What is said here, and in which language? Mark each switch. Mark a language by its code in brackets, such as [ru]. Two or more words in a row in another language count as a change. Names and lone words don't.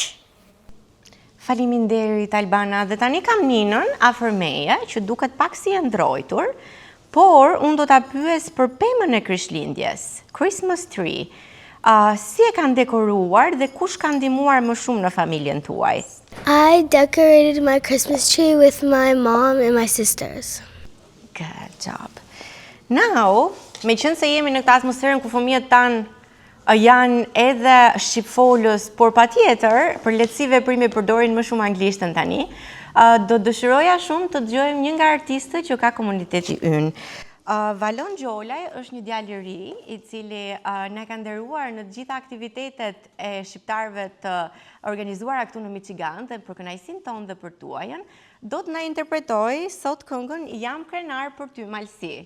[sq] Faleminderit Albana, dhe tani kam Ninën afër meje, që duket pak si e ndrojtur, por unë do ta pyes për pemën e Krishtlindjes, [en] Christmas tree. [sq] Si e kanë dekoruar dhe kush ka ndihmuar më shumë në familjen tuaj? [en] I decorated my Christmas tree with my mom and my sisters. Good job. Now, [sq] me qenë se jemi në këtë atmosferën ku fëmijët tanë janë edhe shqipfolës, por patjetër, për lehtësi veprimi përdorin më shumë anglishtën tani, do dëshiroja shumë të dëgjojmë një nga artistët që ka komuniteti ynë. Valon Gjolaj është një djalë i ri, i cili na ka nderuar në të gjitha aktivitetet e shqiptarëve të organizuara këtu në Michigan dhe për kënaqësinë tonë dhe për tuajën, do të na interpretoj sot këngën Jam krenar për ty Malsi.